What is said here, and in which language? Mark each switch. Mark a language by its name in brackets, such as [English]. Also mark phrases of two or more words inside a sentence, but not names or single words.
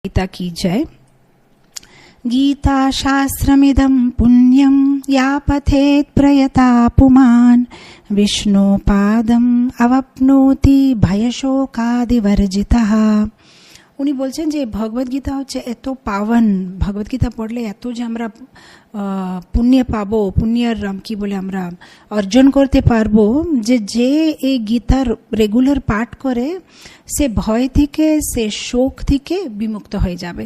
[Hindi] गीता की जय। [Sanskrit] गीता शास्त्रमिदं पुण्यं या पठेत् प्रयता पुमान् विष्णुपादम् अवाप्नोति भयशोकादिवर्जितः। [Bangla] উনি বলছেন যে ভগবত গীতা হচ্ছে এত পাবন, ভগবত গীতা পড়লে এত যে আমরা পুণ্য পাবো, পুণ্যের কি বলে আমরা অর্জন করতে পারবো, যে যে এই গীতার রেগুলার পাঠ করে সে ভয় থেকে, সে শোক থেকে বিমুক্ত হয়ে যাবে।